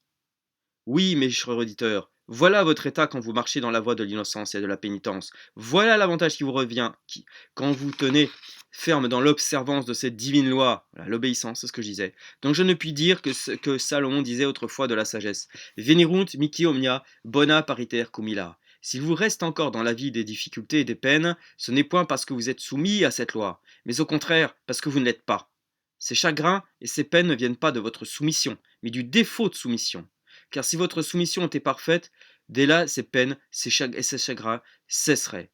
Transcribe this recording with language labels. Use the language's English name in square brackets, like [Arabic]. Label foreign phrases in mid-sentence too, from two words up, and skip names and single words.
[French] Oui, mes chers auditeurs, voilà votre état quand vous marchez dans la voie de l'innocence et de la pénitence. Voilà l'avantage qui vous revient quand vous tenez ferme dans l'observance de cette divine loi. Voilà, l'obéissance, c'est ce que je disais. Donc je ne puis dire que ce que Salomon disait autrefois de la sagesse. [Latin] Venirunt mihi omnia bona pariter cum illa. [French] S'il vous reste encore dans la vie des difficultés et des peines, ce n'est point parce que vous êtes soumis à cette loi, mais au contraire parce que vous ne l'êtes pas. Ces chagrins et ces peines ne viennent pas de votre soumission, mais du défaut de soumission. Car si votre soumission était parfaite, dès là ces peines et ces chagrins cesseraient.